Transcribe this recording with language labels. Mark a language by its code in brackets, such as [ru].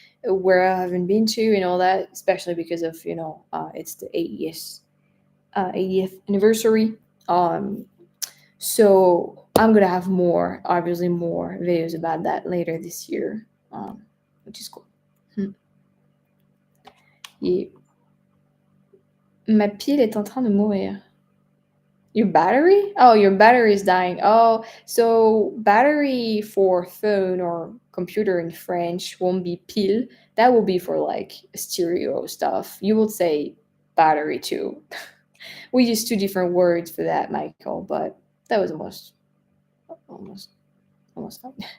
[en] where I haven't been to and all that, especially because of it's the 80th anniversary. Um, so I'm gonna have more, obviously more videos about that later this year, which is cool. Hmm. Yeah. [fr] Ma pile est en train de mourir. [en] Your battery? Oh, your battery is dying. Oh, so battery for phone or computer in French won't be pile. That will be for like stereo stuff. You would say battery too. We use two different words for that, Michael, but that was almost, almost fine.